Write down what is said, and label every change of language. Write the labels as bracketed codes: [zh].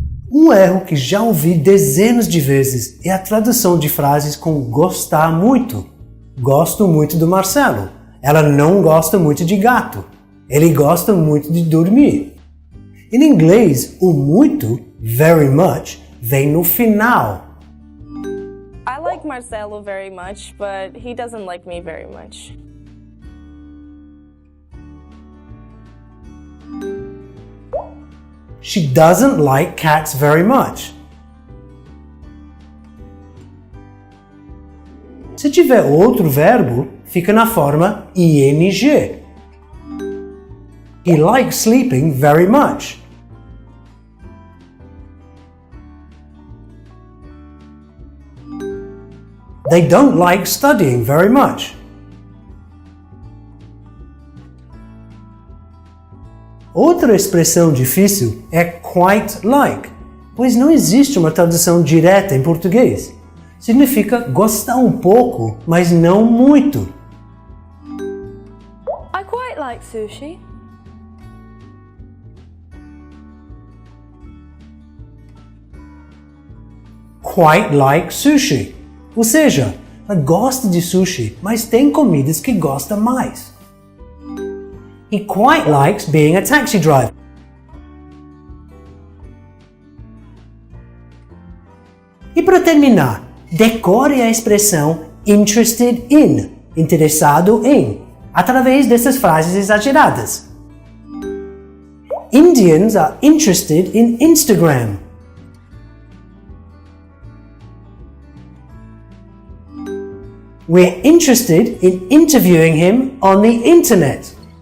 [pt] Um erro que já ouvi dezenas de vezes é a tradução de frases com gostar muito. Gosto muito do Marcelo. Ela não gosta muito de gato. Ele gosta muito de dormir. Em inglês, o muito, [en] very much, [pt] vem no final. [en] I like Marcelo very much, but he doesn't like me very much. She doesn't like cats very much. [pt] Se tiver outro verbo, fica na forma ing. [en] He likes sleeping very much. They don't like studying very much. [pt] Outra expressão difícil é quite like, pois não existe uma tradução direta em português. Significa gostar um pouco, mas não muito. [en] I quite like sushi. Quite like sushi. [pt] Ou seja, ela gosta de sushi, mas tem comidas que gosta mais. [en] He quite likes being a taxi driver. [pt] E para terminar, decore a expressão interested in, interessado em, através dessas frases exageradas. [en] Indians are interested in Instagram. We're interested in interviewing him on the internet.